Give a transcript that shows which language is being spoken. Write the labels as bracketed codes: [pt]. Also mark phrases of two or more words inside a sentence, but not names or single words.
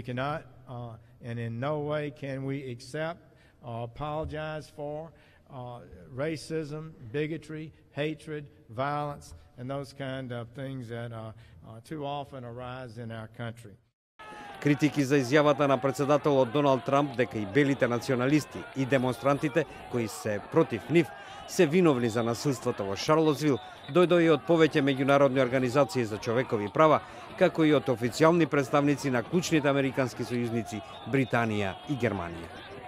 [en] And in no way can we accept or apologize for racism, bigotry, hatred, violence, and those kind of things that too often arise in our country. [mk] Критики за изјавата на председателот Доналд Трамп дека и белите националисти и демонстрантите кои се против нив се виновни за насилството во Шарлотсвил дојдоа и од повеќе меѓународни организации за човекови права, како и од официјални представници на клучните американски сојузници Британија и Германија.